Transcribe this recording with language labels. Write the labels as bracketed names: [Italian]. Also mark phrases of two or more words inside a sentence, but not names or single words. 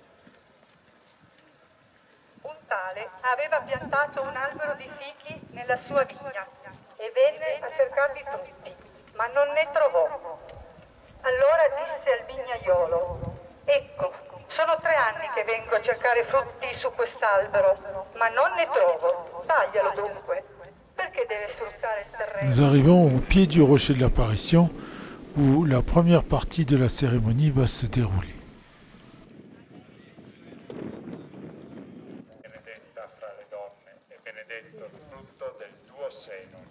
[Italian] Un tale aveva piantato un albero di fichi nella sua vigna e venne a cercarli tutti, ma non ne trovò. Allora disse al vignaiolo: ecco, sono 3 anni che vengo a cercare frutti su quest'albero, ma non ne trovo. Taglialo dunque. Perché deve sfruttare il terreno? [French] Nous arrivons au pied du rocher de l'apparition où la première partie de la cérémonie va se dérouler. [Italian] Benedetta fra le donne e benedetto il frutto del tuo seno.